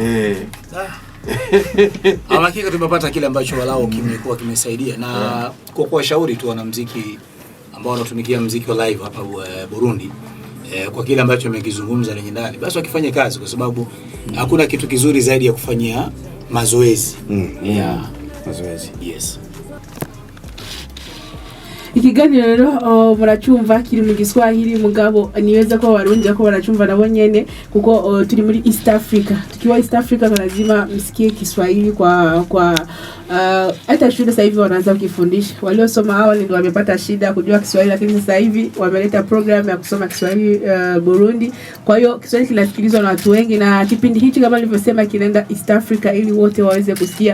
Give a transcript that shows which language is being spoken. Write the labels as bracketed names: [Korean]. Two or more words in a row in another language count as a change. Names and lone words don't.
[Swahili] Hakika tumepata kile ambacho walao kimekuwa kimesaidia na kwa kuwashauri tu wanamuziki ambao wanatumikia muziki wa live hapa Burundi. Kwa kile ambacho amekizungumza lenye ndani, basi wakifanye kazi, kwa sababu hakuna kitu kizuri zaidi ya kufanyia mazoezi. Mazoezi. Yes. [Rundi] Ikiganiro muracumva kiri mu Giswahili mugabo niweza ko Warundi ko baracumva nabo nyene kuko turi muri East Africa. [Swahili] Tukiwa East Africa lazima msikie Kiswahili kwa hata shule sasa hivi wanaanza kufundisha. Waliosoma hao ndio wamepata shida kujua Kiswahili, lakini sasa hivi wameleta program ya kusoma Kiswahili Burundi. Kwa hiyo Kiswahili kinasikilizwa na watu wengi, na kipindi hichi kama nilivyosema kinaenda East Africa ili wote waweze kusikia.